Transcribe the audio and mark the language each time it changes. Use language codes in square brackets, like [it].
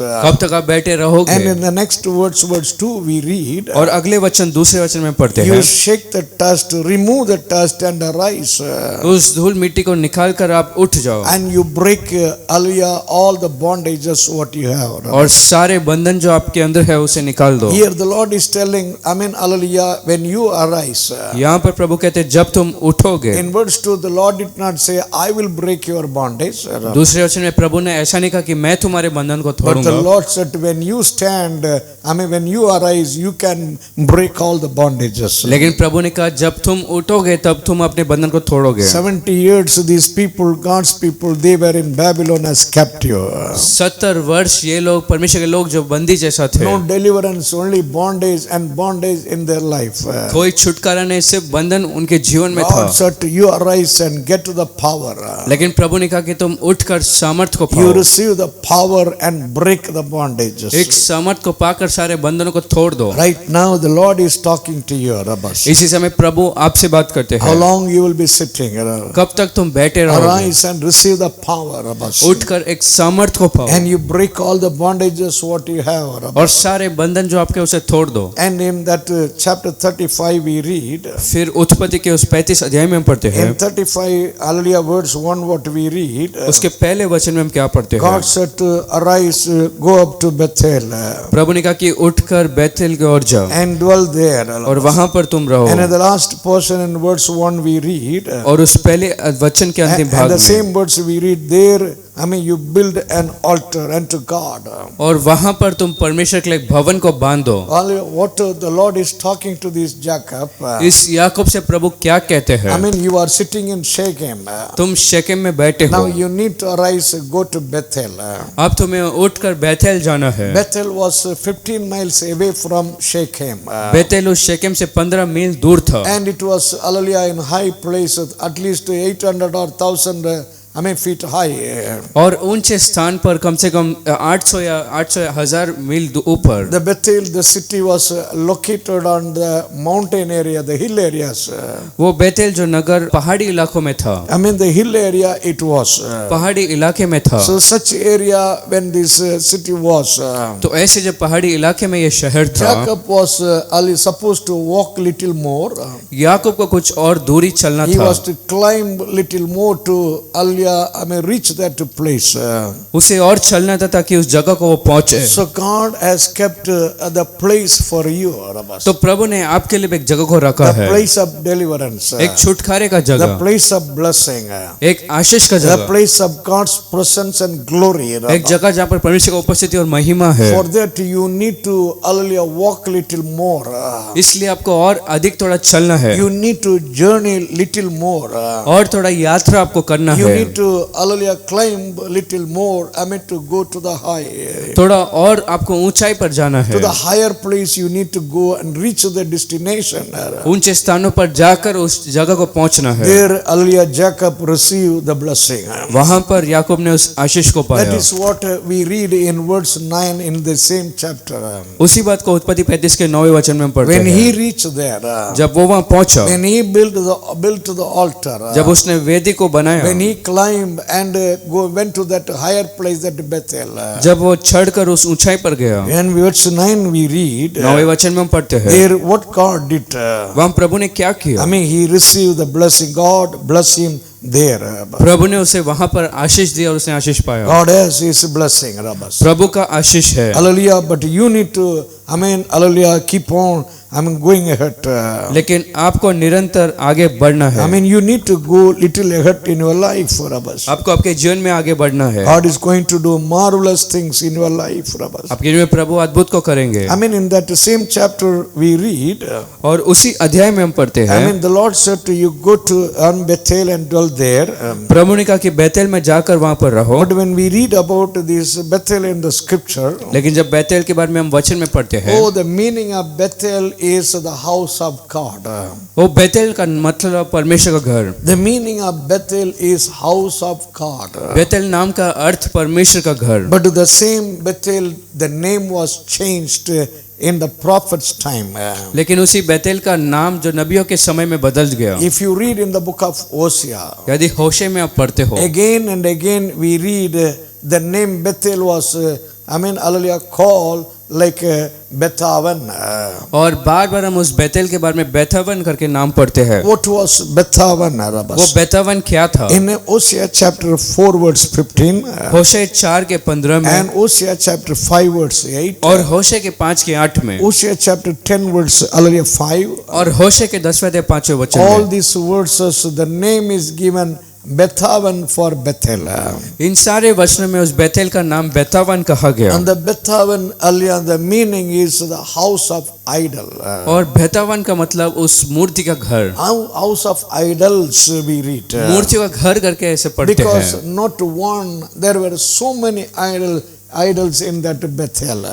[hi] कब तक आप बैठे [en] And [hi] रहोगे? [en] in the next words, verse 2, we read, [hi] और अगले वचन दूसरे वचन में पढ़ते [en] you [hi] हैं, [en] shake the dust, remove the dust and arise. [hi] उस धूल मिट्टी को निकाल कर आप उठ जाओ [en] And you break, hallelujah, all the bondages what you have. [hi] और सारे बंधन जो आपके अंदर है उसे निकाल दो। [en] Here the Lord is telling, amen, hallelujah, when you arise. [hi] यहाँ पर प्रभु कहते हैं जब तुम उठोगे। [en] In verse 2, the Lord did not say, I will break your bondage. [hi] दूसरे वचन में प्रभु ने ऐसा नहीं कहा कि मैं तुम्हारे बंधन को [en] But the [hi] तोड़ूंगा, [en] Lord said, when you stand, when you arise, you can break all the bondages. [hi] लेकिन प्रभु ने कहा जब तुम उठोगे तब तुम अपने बंधन को तोड़ोगे। [en] 70 years, these people, God's people, they were in Babylon as captive. [hi] 70 वर्ष ये लोग परमेश्वर के लोग जो बंदी जैसा थे, [en] No deliverance, only bondage and bondage in their life. [hi] कोई छुटकारा नहीं, सिर्फ बंधन उनके जीवन में था। [en] God said, you arise and get to the power. [hi] लेकिन प्रभु ने कहा कि तुम उठकर सामर्थ को [en] You [hi] पाओ, [en] receive the power and break the bondages. [hi] एक सामर्थ को पाकर सारे बंधनों को तोड़ दो। [en] Right now, the Lord is talking to you, Rabbas. [hi] इसी समय प्रभु आपसे बात करते [en] How [hi] हैं, [en] long you will be sitting? [hi] कब तक तुम बैठे रहोगे? [en] Arise and receive the power, Rabbas. [hi] उठकर एक सामर्थ को पाओ [en] And you break all the bondages what you have, Rabbas. [hi] और सारे बंधन जो आपके उसे तोड़ दो। [en] And in that chapter 35 we read, [hi] फिर उत्पत्ति के उस 35 अध्याय में हम पढ़ते हैं, [en] in 35, hallelujah, verse 1 what we read, [hi] उसके पहले वचन में हम क्या पढ़ते हैं? [en] God said to arise, go up to Bethel [hi] प्रभु ने कहा कि उठकर बैतल की ओर जाओ [en] and dwell there. [hi] और वहां पर तुम रहो। [en] And in the last portion in verse 1 we read, [hi] और उस पहले वचन के अंतिम [en] and [hi] भाग [en] the [hi] में [en] same words we read there, I mean, you build an altar unto God. [hi] और वहां पर तुम परमेश्वर के लिए एक भवन को बांधो। [en] What the Lord is talking to this Jacob. [hi] इस याकूब से प्रभु क्या कहते हैं? [en] I mean, you are sitting in Shechem. [hi] तुम शेकेम में बैठे [en] Now [hi] हो। [en] you need to arise, go to Bethel. [hi] अब तुम्हें उठकर बैथेल जाना है। [en] Bethel was 15 miles away from Shechem. [hi] Bethel उस शेकेम से 15 मील दूर था। [en] And it was, hallelujah, in high place, at least 800 or 1000 feet high. [hi] और ऊंचे स्थान पर कम से कम 800 या 1000 मील ऊपर। [en] The Bethel, the city was located on the mountain area, the hill areas. [hi] वो बैथेल जो नगर पहाड़ी इलाकों में था। [en] I mean, the hill area it was. [hi] पहाड़ी इलाके में था। [en] So such area when this city was. [hi] तो ऐसे जब पहाड़ी इलाके में ये शहर था, [en] Jacob was supposed to walk little more. [hi] याकूब को कुछ और दूरी चलना [en] He [hi] था। [en] was to climb little more to reach that place. [hi] उसे और चलना था ताकि उस जगह को वो पहुंचे। [en] So God has kept the place for you, Rabbas. [hi] तो प्रभु ने आपके लिए एक जगह को रखा [en] The [hi] है, [en] place of deliverance. [hi] एक छुटकारे का [en] The [hi] जगह, [en] place of blessing. [hi] एक आशीष का [en] The [hi] जगह, [en] place of God's presence and glory. [hi] एक [en] Rabbas. [hi] जगह जहाँ पर परमेश्वर की उपस्थिति और महिमा है। [en] For that you need to walk little more. [hi] इसलिए आपको और अधिक थोड़ा चलना है, [en] You need to journey little more. [hi] और थोड़ा यात्रा आपको करना [en] You [hi] है, [en] need to climb little more. To go to the high. [hi] थोड़ा और आपको ऊंचाई पर जाना है, [en] To the higher place you need to go and reach the destination. [hi] ऊंचे स्थानों पर जाकर उस जगह को पहुंचना है। [en] There Jacob received the blessing. [hi] वहां पर याकूब ने उस आशीष को [en] That [hi] पाया। [en] is what we read in verse 9 in the same chapter. [hi] उसी बात को उत्पत्ति 35 के 9वें वचन में हम पढ़ते [en] When he [hi] हैं। [en] reached there, [hi] जब वो वहां पहुंचा, [en] when he built the altar, [hi] जब उसने वेदी को बनाया, [en] when he climbed and went to that higher place, that Bethel. [hi] जब वो चढ़कर उस ऊंचाई पर गया, [en] In verse 9 we read, [hi] 9वें वचन में हम पढ़ते हैं, [en] there what God did. [hi] वहां प्रभु ने क्या किया? [en] He received the blessing. God bless him there. [hi] प्रभु ने उसे वहां पर आशीष दिया और उसने आशीष पाया। [en] God has his blessing, Rabbas. [hi] प्रभु का आशीष है। [en] Hallelujah. But you need to, hallelujah, keep on, going ahead. [hi] लेकिन आपको निरंतर आगे बढ़ना है। [en] You need to go little ahead in your life, Rabbas. [hi] आपको आपके जीवन में आगे बढ़ना है। [en] God is going to do marvelous things in your life, Rabbas. [hi] आपके जीवन में प्रभु अद्भुत को करेंगे। [en] In that same chapter we read, [hi] और उसी अध्याय में हम पढ़ते हैं, [en] the Lord said to you, go to Bethel and dwell there. [hi] प्रभु ने कहा कि बैतल में जाकर वहां पर रहो। [en] But when we read about this Bethel in the scripture, [hi] लेकिन जब बैतल के बारे में हम वचन में पढ़ते हैं, [en] the meaning of Bethel is the house of God. [hi] वो बैतल का मतलब परमेश्वर का घर। [en] The meaning of Bethel is house of God. [hi] बैतल नाम का अर्थ परमेश्वर का घर। [en] But the same Bethel, the name was changed in the prophet's time. [hi] लेकिन उसी बैतल का नाम जो नबियों के समय में बदल गया। [en] If you read in the book of Hosea, [hi] यदि होशे में आप पढ़ते हो, [en] again and again we read the name Bethel was hallelujah, called like Bethaven. [hi] और बार बार हम उस बैतल के बारे में बेथावन करके नाम पढ़ते हैं। [en] What was Bethaven, Rabbas? [hi] वो बेथावन क्या था? [en] In Hosea chapter 4 verse 15, [hi] होशे 4 के 15 में, [en] and Hosea chapter 5 verse 8, [hi] और होशे के 5 के 8 में, [en] Hosea chapter 10 verse 5, [hi] और होशे के 10वें अध्याय 5वें वचन [en] all [hi] में, [en] these verses the name is given Bethaven for Bethel. [hi] इन सारे वचनों में उस बैतल का नाम बेथावन कहा गया। [en] And the Bethaven, the meaning is the house of idol. [hi] और बेथावन का मतलब उस मूर्ति का घर। [en] House of idols we read. [hi] मूर्तियों का घर करके ऐसे पढ़ते [en] Because [hi] हैं, [en] not one, there were so many idols in that Bethel.